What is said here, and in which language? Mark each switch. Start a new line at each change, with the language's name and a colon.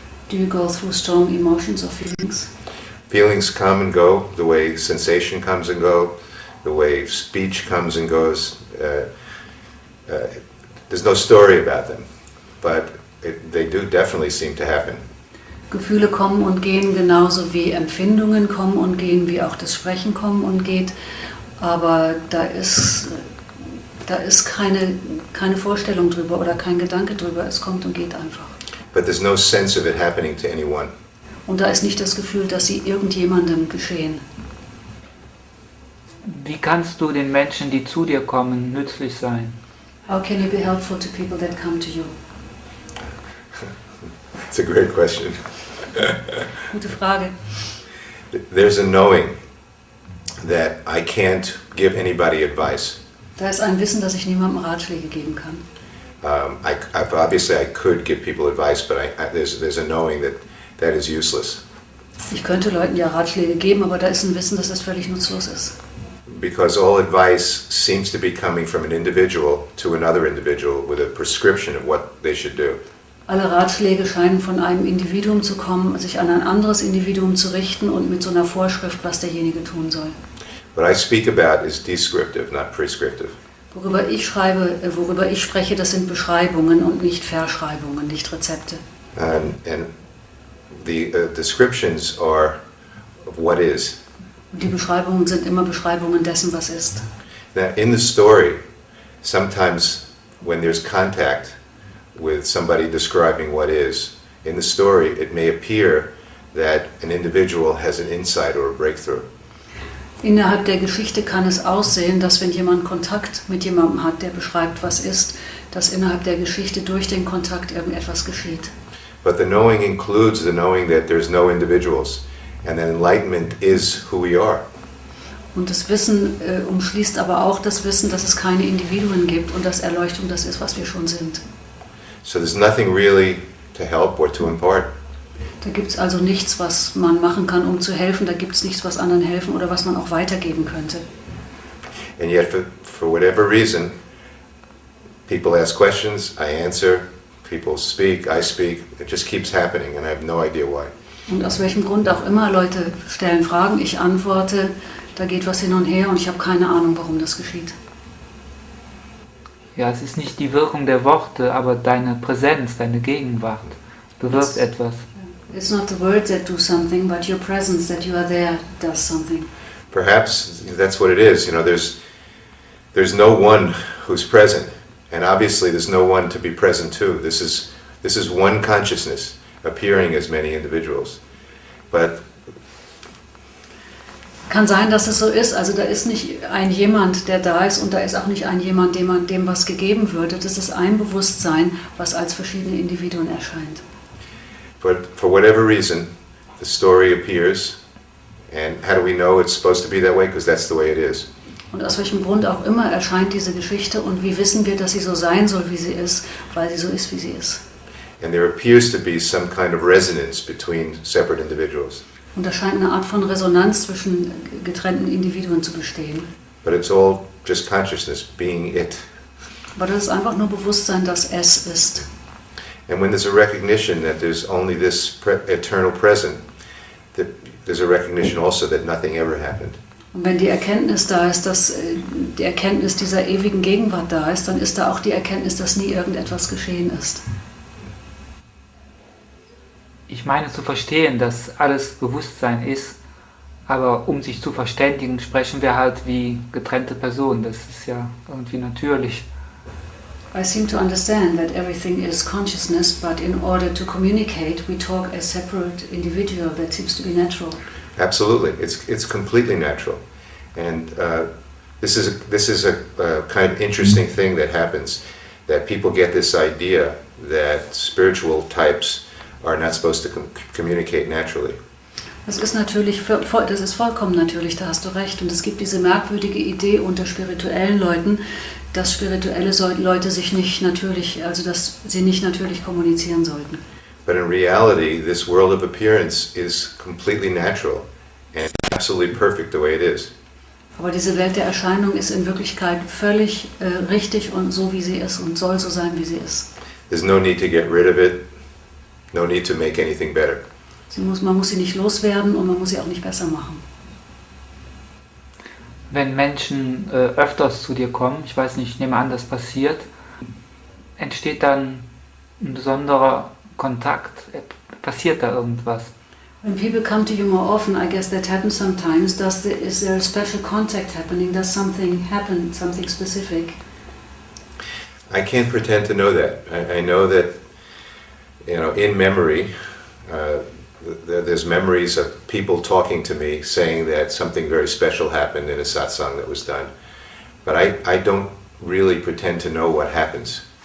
English: Do you go through strong emotions or feelings? Feelings come and go, the way sensation comes and go, the way speech comes and goes. There's no story about them, but they do definitely seem to happen.
German: Gefühle kommen und gehen genauso wie Empfindungen kommen und gehen, wie auch das Sprechen kommen und geht, aber da ist keine Vorstellung drüber oder kein Gedanke drüber, es kommt und geht einfach.
English: But there's no sense of it happening to anyone.
German: Und da ist nicht das Gefühl, dass sie irgendjemandem geschehen. Wie kannst du den Menschen, die zu dir kommen, nützlich sein?
English: How can you be helpful to people that come to you? It's a great question.
German: Gute Frage.
English: There's a knowing that I can't give anybody advice.
German: Da ist ein Wissen, dass ich niemandem Ratschläge geben kann.
English: Obviously I could give people advice, but there's a knowing that is useless.
German: Ich könnte Leuten ja Ratschläge geben, aber da ist ein Wissen, dass das völlig nutzlos ist.
English: Because all advice seems to be coming from an individual to another individual with a prescription of what they should do.
German: Alle Ratschläge scheinen von einem Individuum zu kommen, sich an ein anderes Individuum zu richten und mit so einer Vorschrift, was derjenige tun soll.
English: What I speak about is descriptive, not prescriptive.
German: Worüber ich spreche, das sind Beschreibungen und nicht Verschreibungen, nicht Rezepte.
English: And the descriptions are of what is.
German: Und die Beschreibungen sind immer Beschreibungen dessen, was ist.
English: Now, in the story, sometimes when there's contact with somebody describing what is, in the story it may appear that an individual has an insight or a breakthrough.
German: Innerhalb der Geschichte kann es aussehen, dass wenn jemand Kontakt mit jemandem hat, der beschreibt, was ist, dass innerhalb der Geschichte durch den Kontakt irgendetwas geschieht.
English: But the knowing includes the knowing that there's no individuals, and that enlightenment is who we are.
German: Und das Wissen umschließt aber auch das Wissen, dass es keine Individuen gibt und dass Erleuchtung das ist, was wir schon sind.
English: So there's nothing really to help or to impart.
German: Da gibt es also nichts, was man machen kann, um zu helfen. Da gibt es nichts, was anderen helfen oder was man auch weitergeben könnte.
English: And yet, for whatever reason, people ask questions, I answer, people speak, I speak. It just keeps happening, and I have no idea why.
German: Und aus welchem Grund auch immer, Leute stellen Fragen, ich antworte, da geht was hin und her und ich habe keine Ahnung, warum das geschieht. Ja, es ist nicht die Wirkung der Worte, aber deine Präsenz, deine Gegenwart bewirkt etwas.
English: It's not the words that do something, but your presence, that you are there, does something. Perhaps that's what it is. You know, there's no one who's present, and obviously there's no one to be present to. This is one consciousness appearing as many individuals, but
German: Kann sein, dass es so ist. Also da ist nicht ein Jemand, der da ist, und da ist auch nicht ein Jemand, dem was gegeben würde. Das ist ein Bewusstsein, was als verschiedene Individuen erscheint.
English: but for whatever reason, the story appears, and how do we know it's supposed to be that way? Because that's the way it is.
German: Und aus welchem Grund auch immer erscheint diese Geschichte, und wie wissen wir, dass sie so sein soll, wie sie ist, weil sie so ist, wie sie ist.
English: And there appears to be some kind of resonance between separate individuals.
German: Und da scheint eine Art von Resonanz zwischen getrennten Individuen zu bestehen.
English: But it's all just consciousness being it.
German: Aber das ist einfach nur Bewusstsein, dass es ist.
English: And when there's a recognition that there's only this eternal present, that there's a recognition also that nothing ever happened.
German: Und wenn die Erkenntnis da ist, dass die Erkenntnis dieser ewigen Gegenwart da ist, dann ist da auch die Erkenntnis, dass nie irgendetwas geschehen ist. Ich meine zu verstehen, dass alles Bewusstsein ist, aber um sich zu verständigen, sprechen wir halt wie getrennte Personen. Das ist ja irgendwie natürlich.
English: I seem to understand that everything is consciousness, but in order to communicate, we talk as separate individual. That seems to be natural. Absolutely, it's completely natural, and this is a kind of interesting thing that happens, that people get this idea that spiritual types are not supposed to communicate naturally.
German: Das ist natürlich, das ist vollkommen natürlich, da hast du recht. Und es gibt diese merkwürdige Idee unter spirituellen Leuten, dass spirituelle Leute sich nicht natürlich, also dass sie nicht natürlich kommunizieren sollten.
English: But in reality, this world of appearance is completely natural and absolutely perfect the way it is.
German: Aber diese Welt der Erscheinung ist in Wirklichkeit völlig richtig und so, wie sie ist, und soll so sein, wie sie ist.
English: There's no need to get rid of it, no need to make anything better.
German: Man muss sie nicht loswerden und man muss sie auch nicht besser machen. Wenn Menschen öfters zu dir kommen, ich weiß nicht, ich nehme an, das passiert, entsteht dann ein besonderer Kontakt, passiert da irgendwas?
English: When people come to you more often, I guess that happens sometimes. Is there a special contact happening? Does something happen, something specific? I can't pretend to know that. I know that, you know, in memory, there's memories of people talking to me saying that something very special happened in a satsang that was done. But I don't really pretend to know what happens.